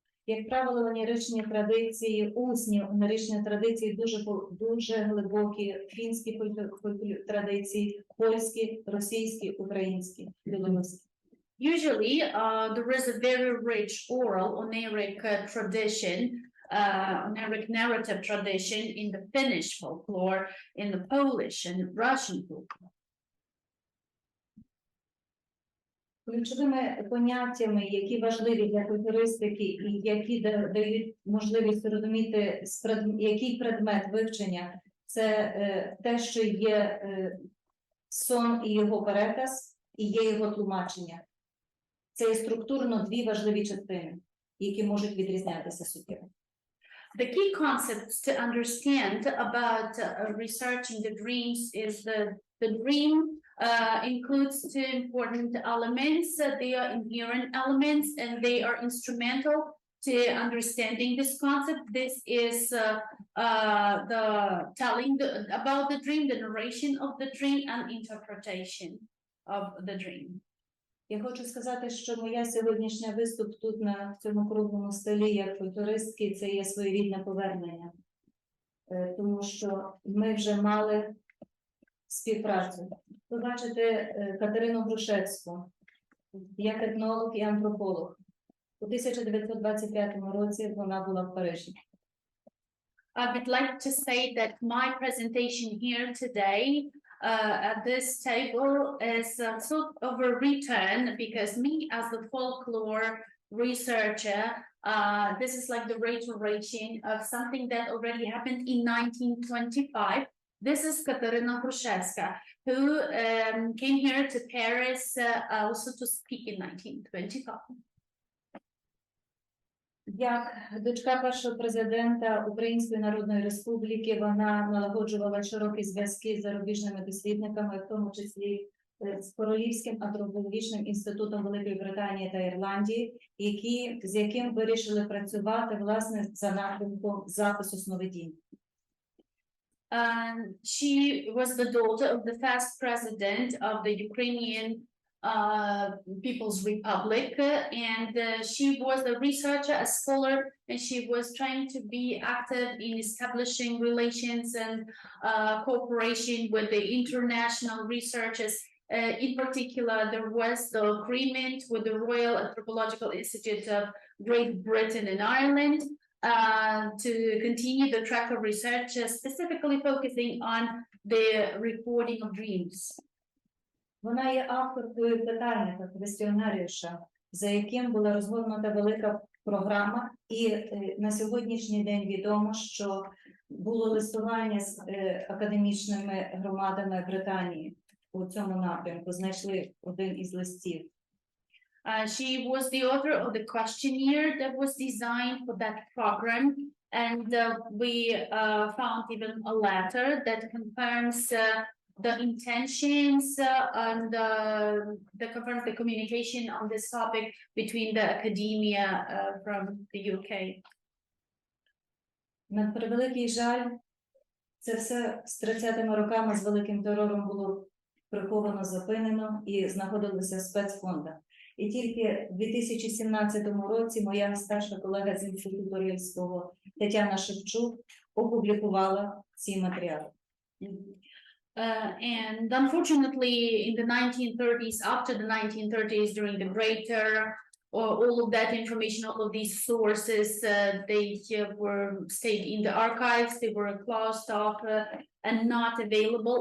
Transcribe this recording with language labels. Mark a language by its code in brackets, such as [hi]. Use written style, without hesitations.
[uk] Як правило, оніричні традиції, усні оніричні традиції дуже глибокі, фінські традиції, польські, російські, українські, білоруські. [en] Usually, there is a very rich oral oniric tradition, oniric narrative tradition in the Finnish folklore, in the Polish and Russian folklore. [uk] Ключовими поняттями, які важливі для культуристики і які дають можливість зрозуміти, який предмет вивчення, це те, що є сон і його переказ, і є його тлумачення. Це є структурно дві важливі частини, які можуть відрізнятися суттєво. [en] The key concepts to understand about researching the dreams is the dream includes two important elements. They are inherent elements and they are instrumental to understanding this concept. This is the telling about the dream, the narration of the dream, and interpretation of the dream. [uk] Я хочу сказати, що моя сьогоднішня виступ тут на цьому круглому столі як культуристки, це є своєрідне повернення. Тому що ми вже мали співпрацю. Ви бачите Катерину Грушевську, як етнолог і антрополог. У 1925 році вона була в Парижі. [en] I would like to say that my presentation here today at this table is sort of a return because me as the folklore researcher, this is like the reiteration of something that already happened in 1925. This is Katarina Gruszewska, who came here to Paris also to speak in 1925. [uk] Як дочка першого президента Української Народної Республіки, вона налагоджувала широкі зв'язки з зарубіжними дослідниками, в тому числі з Королівським антропологічним інститутом Великої Британії та Ірландії, з яким вирішили працювати, власне, за напрямком запису сновидінь. [en] She was the daughter of the first president of the Ukrainian People's Republic, and she was a researcher, a scholar, and she was trying to be active in establishing relations and cooperation with the international researchers. In particular, there was the agreement with the Royal Anthropological Institute of Great Britain and Ireland to continue the track of research, specifically focusing on the recording of dreams. [uk] Вона є авторкою питальника, квестіонаріуша, за яким була розгорнута велика програма, і на сьогоднішній день відомо, що було листування з академічними громадами Британії у цьому напрямку, знайшли один із листів. [en] She was the author of the questionnaire that was designed for that program, and we found even a letter that confirms the intentions and that confirms the communication on this topic between the academia from the UK. [uk] На превеликий жаль, це все з 30-ми роками з великим терором було приховано, зупинено і знаходилося в спецфондах. І тільки в 2017 році моя старша колега з Інституту Рильського Тетяна Шевчук опублікувала ці матеріали. [en] And unfortunately, in the 1930s, after the 1930s, during the Great Terror, all of that information, all of these sources, they were stayed in the archives, they were closed off and not available.